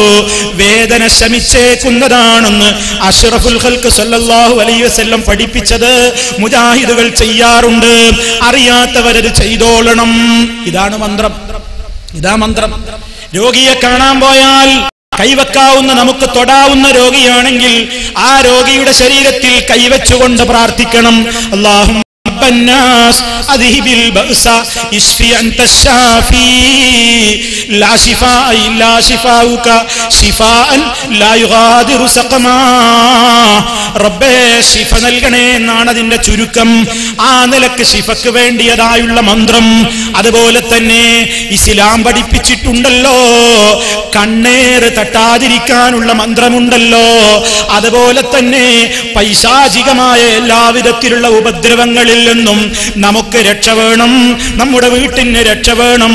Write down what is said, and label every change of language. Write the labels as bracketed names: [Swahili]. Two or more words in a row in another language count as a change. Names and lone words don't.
[Malayalam] വേദന ശമിച്ചേക്കുന്നതാണെന്ന് [Arabic] أشرف الخلق صلى الله عليه وسلم [Malayalam] പഠിപ്പിച്ചത് മുജാഹിദുകൾ ചെയ്യാറുണ്ട്. അറിയാത്തവരത് ചെയ്തോളണം. ഇതാണ് മന്ത്രം, ഇതാ മന്ത്രം. രോഗിയെ കാണാൻ പോയാൽ കൈവെക്കാവുന്ന, നമുക്ക് തൊടാവുന്ന രോഗിയാണെങ്കിൽ ആ രോഗിയുടെ ശരീരത്തിൽ കൈവച്ചുകൊണ്ട് പ്രാർത്ഥിക്കണം. [Arabic] അല്ലാഹുമ്മ الناس اذهب البأس اشفي انت الشافي لا شفاء الا شفاؤك شفاء لا يغادر سقما. [Malayalam] റബ്ബേ, ശിഫ നൽകണേ എന്നാണ് അതിന്റെ ചുരുക്കം. ആ നിലക്ക് ശിഫക്ക് വേണ്ടിയതായുള്ള മന്ത്രം. അതുപോലെ തന്നെ ഇസ്ലാം പഠിപ്പിച്ചിട്ടുണ്ടല്ലോ, കണ്ണേറ് തട്ടാതിരിക്കാനുള്ള മന്ത്രമുണ്ടല്ലോ. അതുപോലെ തന്നെ പൈശാചികമായ എല്ലാവിധത്തിലുള്ള ഉപദ്രവങ്ങളിൽ നിന്നും നമുക്ക് രക്ഷ വേണം, നമ്മുടെ വീട്ടിന് രക്ഷ വേണം.